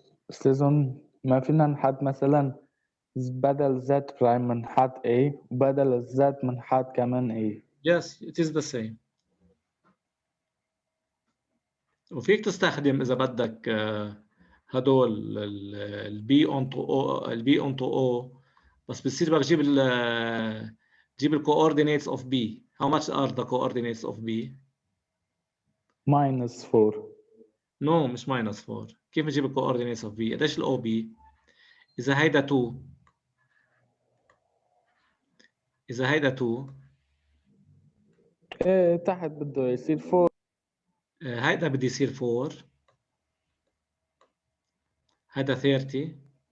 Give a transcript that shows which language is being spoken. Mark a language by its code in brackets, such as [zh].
[ar] أستاذ هون ما فينا نحط مثلا بدل Z برايم بنحط A وبدل Z بنحط كمان A. [en] Yes, it is the same. [ar] وفيك تستخدم إذا بدك هدول ال [en] B onto O [ar] بس بتصير بدك تجيب ال coordinates of B. [en] How much are the coordinates of B? -4. No [ar] مش -4. كيف نجيب ال coordinates of B؟ قديش ال OB؟ إذا هيدا 2 إيه تحت بده يصير 4. هيدا بده يصير 4 هيدا 30